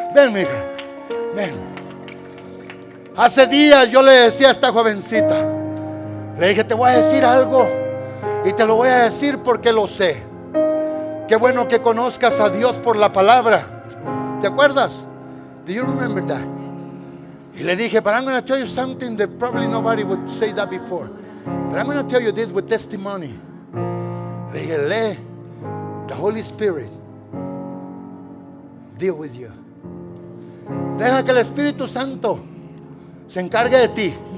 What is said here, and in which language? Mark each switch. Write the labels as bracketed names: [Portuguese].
[Spanish] Ven, mija, ven. Hace días yo le decía a esta jovencita, le dije, te voy a decir algo y te lo voy a decir porque lo sé. Qué bueno que conozcas a Dios por la palabra. ¿Te acuerdas? [English] Do you remember that? [Spanish] Y le dije, [English] but I'm going to tell you something that probably nobody would say that before. But I'm going to tell you this with testimony. [Spanish] Le dije, [English] let the Holy Spirit deal with you. [Spanish] Deja que el Espíritu Santo se encargue de ti.